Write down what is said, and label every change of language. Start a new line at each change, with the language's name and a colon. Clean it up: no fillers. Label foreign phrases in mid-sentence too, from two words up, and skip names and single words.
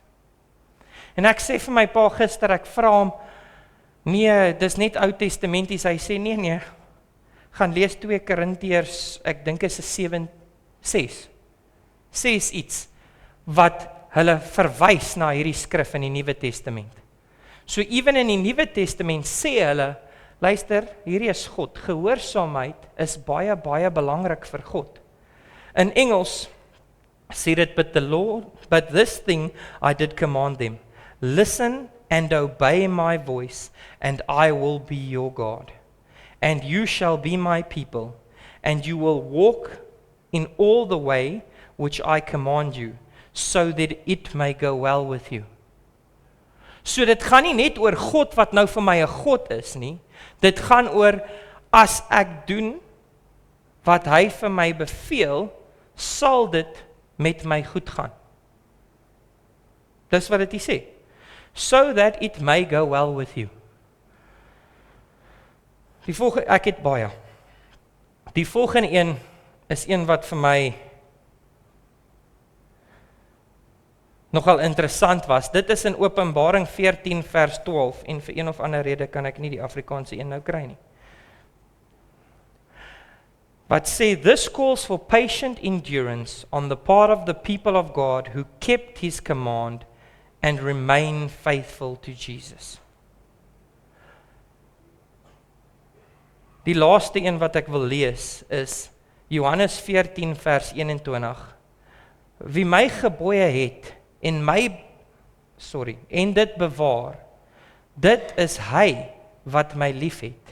Afrikaans: En ek sê vir my pa gister, ek vra hom, nee, dis net Ou Testamenties, hy sê nee, gaan lees 2 Korintiërs, ek dink is 6 iets, wat hulle verwys na hierdie skrif in die Nuwe Testament. So even in die Nuwe Testament sê hulle, luister, hierdie is God, gehoorsaamheid is baie, baie belangrik vir God. In Engels sê dit,
English: but this thing I did command them, listen and obey my voice, and I will be your God. and you shall be my people, and you will walk in all the way which I command you, so that it may go well with you.
Afrikaans: So dit gaan nie net oor God wat nou vir my 'n God is nie, dit gaan oor as ek doen wat hy vir my beveel, sal dit met my goed gaan. Dis wat dit hier sê.
English: So that it may go well with you.
Afrikaans: Die volgende, ek het baie. Die volgende een is een wat vir my nogal interessant was. Dit is in Openbaring 14 vers 12 en vir een of ander rede kan ek nie die Afrikaanse een nou kry nie.
English: But say, this calls for patient endurance on the part of the people of God who kept his command and remain faithful to Jesus.
Afrikaans: Die laaste een wat ek wil lees is Johannes 14 vers 21. Wie my gebooie het en dit bewaar, dit is hy wat my liefhet.